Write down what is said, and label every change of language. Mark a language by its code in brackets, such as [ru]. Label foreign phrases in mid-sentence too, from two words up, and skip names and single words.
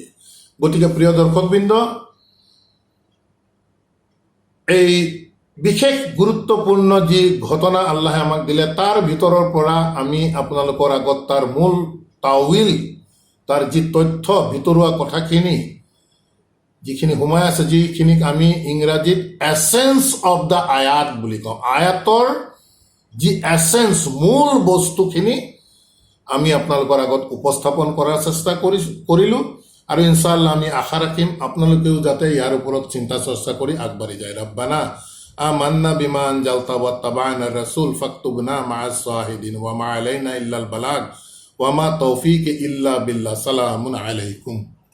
[as] গতিকে প্ৰিয় দৰ্শকবৃন্দ, এই বিশেষ গুৰুত্বপূৰ্ণ যি ঘটনা আল্লাহে আমাক দিলে, তাৰ ভিতৰৰ পৰা আমি আপোনালোকৰ আগত তাৰ মূল তাউইল, তাৰ যি তথ্য, ভিতৰুৱা কথাখিনি যিখিনি সোমাই আছে, যিখিনিক আমি ইংৰাজীত [en] essence of the ayat [as] বুলি কওঁ, আয়াতৰ যি এছেন্স, মূল বস্তুখিনি আমি আপোনালোকৰ আগত উপস্থাপন কৰাৰ চেষ্টা কৰিলোঁ। আৰু [ar] إن شاء الله [as] আমি আশা ৰাখিম আপোনালোকেও যাতে ইয়াৰ ওপৰত চিন্তা চৰ্চা কৰি আগবাঢ়ি যায়। [ar] ربنا آمنا بما أنزلت واتبعنا الرسول فاكتبنا مع الشاهدين وما علينا إلا البلاغ وما توفيقي إلا بالله. سلام عليكم.